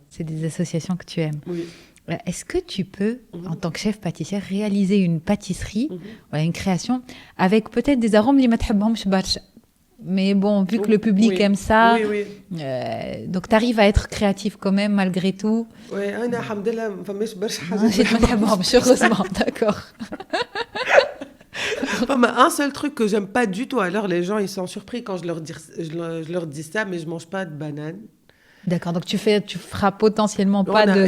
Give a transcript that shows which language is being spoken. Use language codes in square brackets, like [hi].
[fr] C'est des associations que tu aimes. Oui. Est-ce que tu peux, en tant que chef pâtissier, réaliser une pâtisserie, voilà, une création, avec peut-être des arômes [ar] اللي ما تحبهمش برشا. [fr] Mais bon, vu que le public aime ça, donc tu arrives à être créatif quand même, malgré tout. Oui, [ar] alhamdoulilah, ما فماش برشا حاجات ما تحبهمش, [fr] heureusement, d'accord. Un seul truc que j'aime pas du tout, alors les gens ils sont surpris quand je leur dis ça, mais je mange pas de banane. D'accord, donc tu feras potentiellement pas